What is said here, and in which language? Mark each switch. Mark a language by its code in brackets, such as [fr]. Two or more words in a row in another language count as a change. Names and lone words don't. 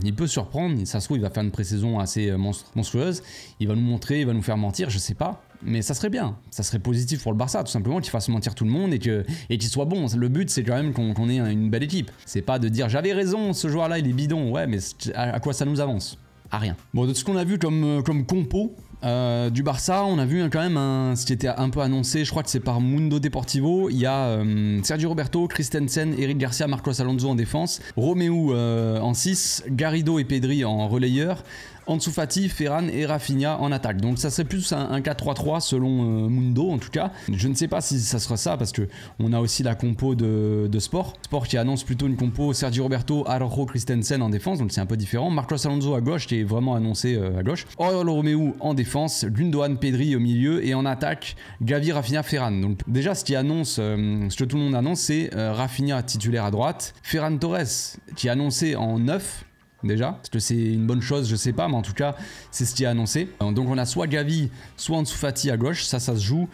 [fr] Il peut surprendre, ça se trouve il va faire une pré-saison assez monstrueuse, il va nous montrer, il va nous faire mentir, je sais pas, mais ça serait bien, ça serait positif pour le Barça, tout simplement, qu'il fasse mentir tout le monde et qu'il soit bon. Le but c'est quand même qu'on ait une belle équipe, c'est pas de dire j'avais raison, ce joueur là il est bidon, ouais, mais à quoi ça nous avance? à rien. Bon, de ce qu'on a vu comme compo du Barça, on a vu quand même ce qui était un peu annoncé, je crois que c'est par Mundo Deportivo. Il y a Sergio Roberto, Christensen, Eric Garcia, Marcos Alonso en défense, Romeu en 6, Garrido et Pedri en relayeur, Ansu Fati, Ferran et Rafinha en attaque. Donc ça serait plus un 4-3-3 selon Mundo en tout cas. Je ne sais pas si ça sera ça parce que on a aussi la compo de Sport qui annonce plutôt une compo Sergio Roberto, Araujo, Christensen en défense, donc c'est un peu différent. Marcos Alonso à gauche qui est vraiment annoncé à gauche. Oriol Romeu en défense, Gundogan, Pedri au milieu et en attaque Gavi, Rafinha, Ferran. Donc déjà ce que tout le monde annonce c'est Rafinha titulaire à droite, Ferran Torres qui est annoncé en 9. Déjà, est-ce que c'est une bonne chose, je sais pas, mais en tout cas c'est ce qui est annoncé. Donc on a soit Gavi, soit Ansu Fati à gauche, ça se joue.